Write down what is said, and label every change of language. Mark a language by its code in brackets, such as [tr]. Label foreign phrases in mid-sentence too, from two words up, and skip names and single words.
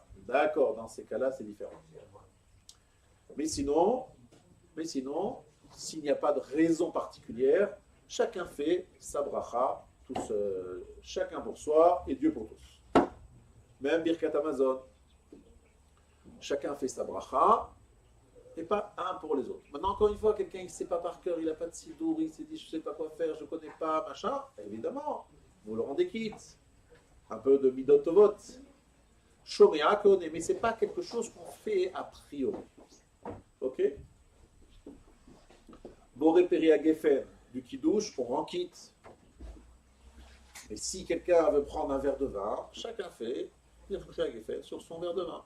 [fr] D'accord, dans ces cas-là, c'est différent. Mais sinon, s'il n'y a pas de raison particulière, chacun fait sa bracha, tous, chacun pour soi et Dieu pour tous. Même Birkat Amazon, chacun fait sa bracha et pas un pour les autres. Maintenant, encore une fois, quelqu'un ne sait pas par cœur, il n'a pas de sidour, il s'est dit je ne sais pas quoi faire, je ne connais pas, machin, évidemment, vous le rendez quitte. Un peu de [he] מידות טובות. [fr] Shomea connaît, mais ce n'est pas quelque chose qu'on fait a priori. Ok? [he] בורא פרי הגפן, [fr] du kidouche, on rend quitte. Mais si quelqu'un veut prendre un verre de vin, chacun fait sur son verre de vin.